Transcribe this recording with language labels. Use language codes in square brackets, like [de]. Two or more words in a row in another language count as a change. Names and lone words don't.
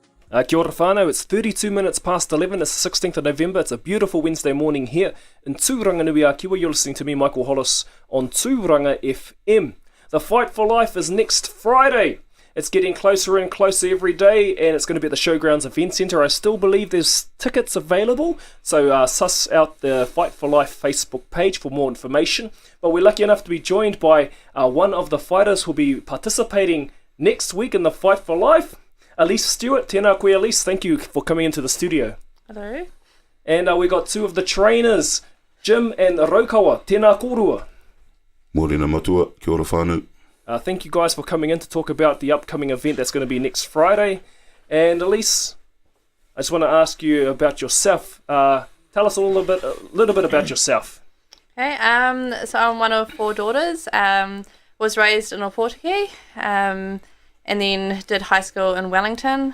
[mi] Kia ora whānau, [en] it's 32 minutes past 11, it's the 16th of November, it's a beautiful Wednesday morning here in Tūranga Nui a Kiwa. You're listening to me, Michael Hollis, on Tūranga FM. The Fight for Life is next Friday. It's getting closer and closer every day, and it's going to be at the Showgrounds Event Centre. I still believe there's tickets available, so suss out the Fight for Life Facebook page for more information. But we're lucky enough to be joined by one of the fighters who'll be participating next week in the Fight for Life. [mi] Alyse Stewart, tēnā koe Alyse, [en] thank you for coming into the studio. Hello. And we got two of the trainers, Jim and Raukawa, [mi] tēnā kōrua. Mōrena matua, kia ora whānau. [en] Thank you guys for coming in to talk about the upcoming event that's going to be next Friday. And Alyse, I just want to ask you about yourself. Tell us a little bit about yourself. Okay, so I'm one of four daughters. Was raised in Opotiki, and then did high school in Wellington.